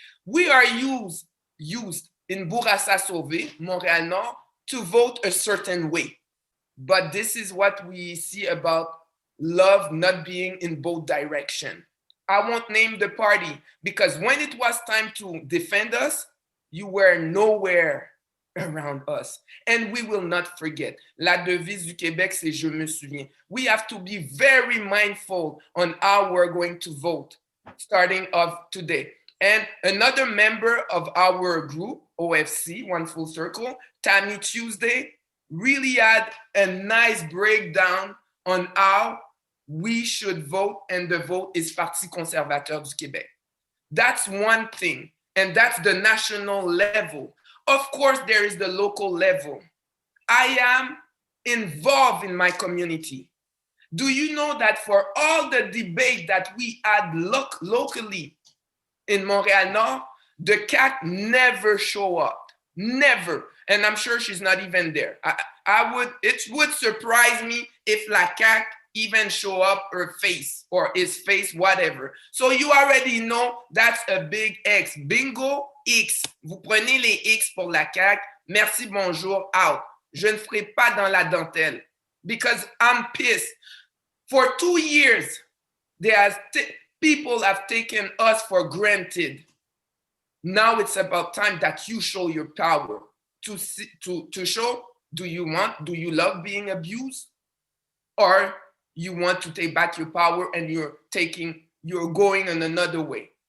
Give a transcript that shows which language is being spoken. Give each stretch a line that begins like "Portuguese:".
English: We are used in Bourassa-Sauvé, Montreal Nord, to vote a certain way. But this is what we see about love not being in both directions. I won't name the party, because when it was time to defend us, you were nowhere around us. And we will not forget.
French: La devise du Québec, c'est Je me souviens.
English: We have to be very mindful on how we're going to vote, starting off today. And another member of our group, OFC, One Full Circle, Tammy Tuesday, really had a nice breakdown on how we should vote, and the vote is Parti conservateur du Québec. That's one thing, and that's the national level. Of course, there is the local level. I am involved in my community. Do you know that for all the debate that we had locally in Montreal Nord, the CAQ never show up, never. And I'm sure she's not even there. It would surprise me if la CAQ even show up her face or his face, whatever. So you already know that's a big X. Bingo, X.
French: Vous prenez les X pour la CAQ. Merci, bonjour, out. Je ne ferai pas dans la dentelle,
English: because I'm pissed. For 2 years, people have taken us for granted. Now it's about time that you show your power. To show, do you love being abused? or you want to take back your power and you're going in another way.